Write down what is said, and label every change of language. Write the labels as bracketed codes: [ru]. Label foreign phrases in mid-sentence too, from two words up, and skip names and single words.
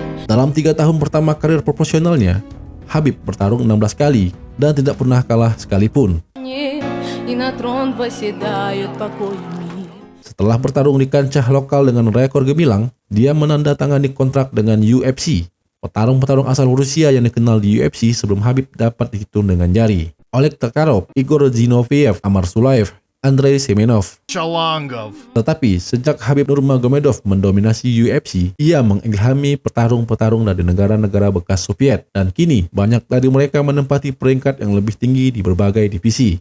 [id] Dalam 3 tahun pertama karir profesionalnya, Khabib bertarung 16 kali dan tidak pernah kalah sekalipun. [ru] И на трон восседают покоями. [id] Setelah bertarung di kancah lokal dengan rekor gemilang, dia menandatangani kontrak dengan UFC. Petarung-petarung asal Rusia yang dikenal di UFC sebelum Khabib dapat dihitung dengan jari. Oleg Tokarov, Igor Zinoviev, Amar Sulaev, Andrei Semenov. Tetapi sejak Khabib Nurmagomedov mendominasi UFC, ia mengilhami petarung-petarung dari negara-negara bekas Soviet, dan kini banyak dari mereka menempati peringkat yang lebih tinggi di berbagai divisi.